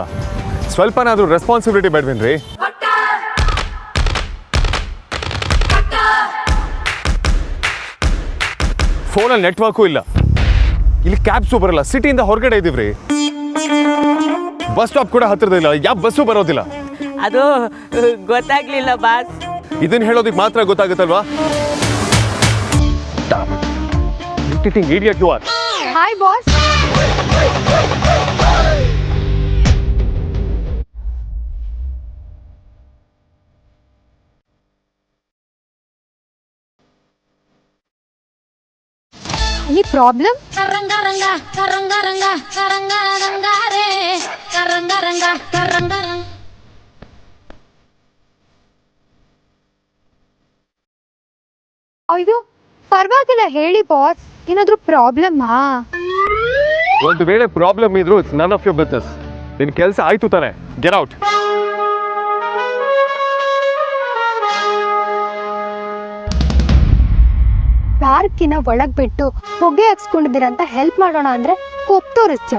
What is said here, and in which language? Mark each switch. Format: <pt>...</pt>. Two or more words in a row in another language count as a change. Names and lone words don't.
<kn>ಸ್ವಲ್ಪನಾದ್ರೂ ರೆಸ್ಪಾನ್ಸಿಬಿಲಿಟಿ ಬೇಡವೇನ್ರಿ? ಫೋನಲ್ಲಿ ನೆಟ್ವರ್ಕು ಇಲ್ಲ, ಇಲ್ಲಿ ಕ್ಯಾಬ್ಸು ಬರಲ್ಲ, ಸಿಟಿಯಿಂದ ಹೊರಗಡೆ ಇದೀವ್ರಿ.</kn> <en>bus stop</en> <kn>ಕೂಡ ಹತ್ತಿರದಿಲ್ಲ, ಯಾವ ಬಸ್ಸು ಬರೋದಿಲ್ಲ. ಅದು ಗೊತ್ತಾಗ್ಲಿಲ್ಲ ಬಾಸ್. ಇದನ್ನ ಹೇಳೋದಕ್ಕೆ ಮಾತ್ರ ಗೊತ್ತಾಗುತ್ತಲ್ವಾ? ಹಾಯ್ ಬಾಸ್.</kn> <en>Any problem? Karanga ranga, karanga ranga, karanga ranga re, karanga ranga, karanga ranga.</en> <kn>ಅಯ್ಯೋ ಪರವಾಗಿಲ್ಲ ಹೇಳಿ ಬಾಸ್, ಏನಾದರೂ ಪ್ರಾಬ್ಲಮ್ಮಾ? ಒಂದು ವೇಳೆ ಪ್ರಾಬ್ಲಮ್ ಇದ್ರು</kn> <en>it's none of your business.</en> <kn>ನಿನ್ ಕೆಲಸ ಆಯ್ತು ತಾನೆ,</kn> <en>get out.</en> <kn>ಪಾರ್ಕಿನ ಒಳಗ್ ಬಿಟ್ಟು ಹೊಗೆ ಹಾಕ್ಸ್ಕೊಂಡಿದ್ದೀರಂತ ಹೆಲ್ಪ್ ಮಾಡೋಣ ಅಂದ್ರೆ ಕೊಪ್ ತೋರಿಸ್ತೀಯ.</kn>